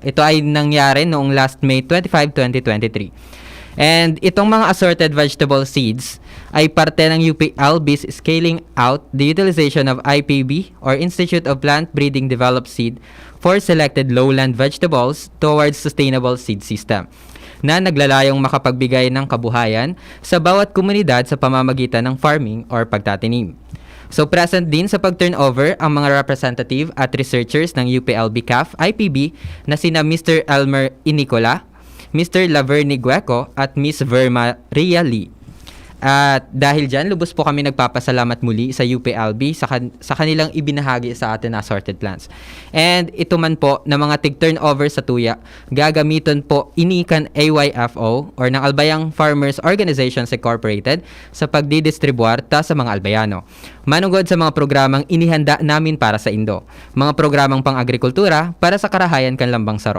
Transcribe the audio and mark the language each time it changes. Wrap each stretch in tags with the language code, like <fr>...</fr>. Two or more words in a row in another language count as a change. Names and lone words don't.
<tl>Ito ay nangyari noong last May 25, 2023. And itong mga</tl> <en>assorted vegetable seeds</en> <tl>ay parte ng UPLB's</tl> <en>scaling out the utilization of IPB or Institute of Plant Breeding Developed Seed for selected lowland vegetables towards sustainable seed system</en> <tl>na naglalayong makapagbigay ng kabuhayan sa bawat komunidad sa pamamagitan ng farming or pagtatanim. So present din sa pag-turnover ang mga representative at researchers ng UPLB CAF IPB na sina Mr. Elmer Inicola, Mr. Laverne Gueco at Ms. Verma Ria Lee. At dahil dyan, lubos po kami nagpapasalamat muli sa UPLB sa kanilang ibinahagi sa atin na</tl> <en>assorted plants.</en> <bik>And ito man po na mga tig-turnover sa tuya, gagamiton po inikan AYFO or ng Albayang Farmers Organizations Incorporated sa pagdidistribuarta sa mga albayano.</bik> <tl>Manugod sa mga programang inihanda namin para sa Indo.</tl> <bik>Mga programang pang-agrikultura para sa karahayan kanlambang saro.</bik>